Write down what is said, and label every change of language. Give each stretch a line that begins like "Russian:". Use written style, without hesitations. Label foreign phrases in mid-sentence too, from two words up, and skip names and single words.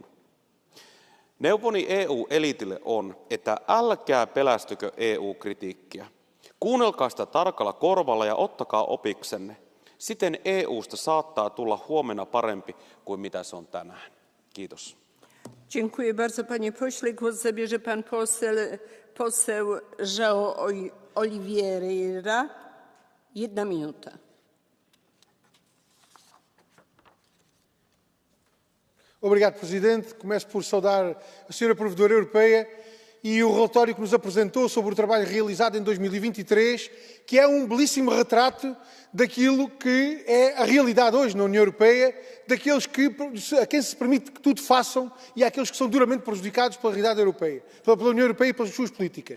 Finnish: Neuvoni EU-eliitille on, että älkää pelästykö EU-kritiikkiä. Kuunnelkaa sitä tarkalla korvalla ja ottakaa opiksenne. Siten EUsta saattaa tulla huomenna parempi kuin mitä se on tänään. Kiitos.
Polish: Dziękuję bardzo panie pośle. Głos zabierze pan poseł João Oliveira. 1 minuta.
Portuguese: Obrigado, Presidente. Começo por saudar a Sra. Provedora Europeia e o relatório que nos apresentou sobre o trabalho realizado em 2023, que é um belíssimo retrato daquilo que é a realidade hoje na União Europeia, daqueles a quem se permite que tudo façam e àqueles que são duramente prejudicados pela realidade europeia, pela União Europeia e pelas suas políticas.